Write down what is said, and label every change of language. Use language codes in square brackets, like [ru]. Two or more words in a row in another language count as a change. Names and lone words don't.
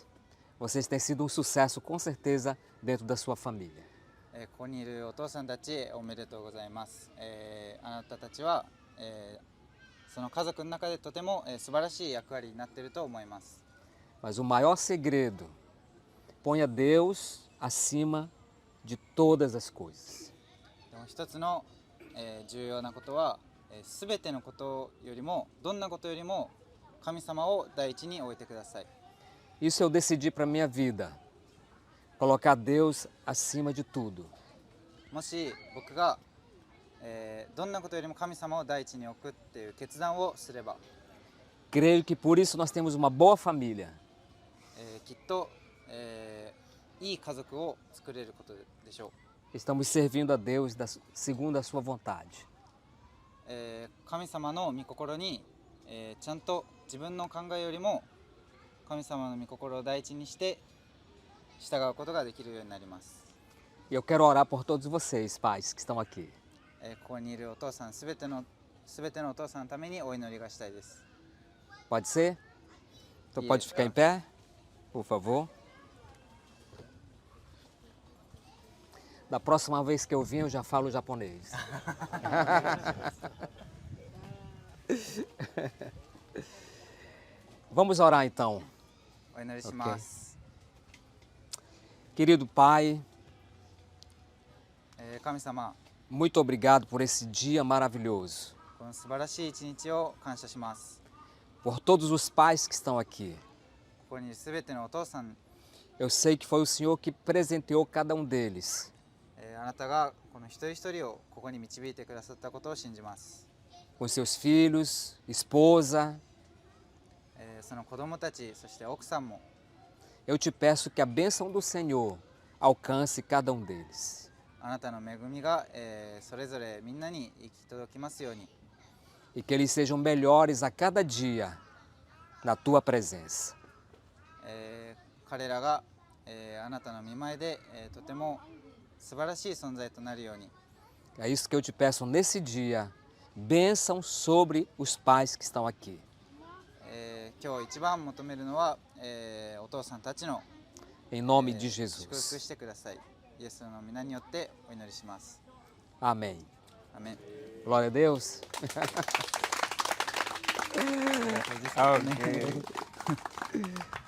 [pt] Vocês têm sido um sucesso com certeza dentro da sua família. [ja] ここにいるお父さんたちおめでとうございます。あなたたちは、その家族の中でとても、素晴らしい役割になっていると思います。 [pt] Mas o maior segredo, ponha Deus acima de todas as coisas. [ja] でも一つの、重要なことは、すべてのことよりもどんなことよりも神様を第一に置いてください。 [pt] Isso eu decidi para a minha vida. Colocar Deus acima de tudo. [ja] もし僕が、どんなことよりも神様を第一に置くっていう決断をすれば、 [pt] Creio que por isso nós temos uma boa família. [ja] きっと、いい家族を作れることでしょう。 [pt] Estamos servindo a Deus segundo a sua vontade. [ja] 神様の御心に、ちゃんと自分の考えよりも神様の御心を第一にして従うことができるようになります。 [pt] E eu quero orar por todos vocês, pais que estão aqui. [ja] ここにいるお父さんすべてのお父さんのためにお祈りがしたいです。 [pt] Pode ser? Então pode ficar em pé, por favor. Da próxima vez que eu vim, eu já falo japonês. Vamos orar então. [ja] お祈りします。 [pt] Querido Pai, [ja] 神様、 [pt] muito obrigado por esse dia maravilhoso. [ja] この素晴らしい一日を感謝します。 [pt] Por todos os pais que estão aqui. [ja] ここにいるすべてのお父さん、 [pt] Eu sei que foi o Senhor que presenteou cada um deles. [ja] あなたがこの一人一人をここに導いてくださったことを信じます。 [pt] Com seus filhos, esposa. [ja] その子供たち、そして奥さんも、 [pt] Eu te peço que a bênção do Senhor alcance cada um deles. [ja] あなたの恵みが、それぞれみんなに行き届きますように。 [pt] E que eles sejam melhores a cada dia na tua presença. [ja] 彼らが、あなたの御前で、とても素晴らしい存在となるように。 [pt] É isso que eu te peço nesse dia. Bênção sobre os pais que estão aqui. [ja] 今日一番求めるのは、お父さんたちの、 [pt] Em nome de [ja] 祝福 Jesus. してください。イエスの皆によってお祈りします。 Amém. アメン。 [pt] Glória a Deus. Amém.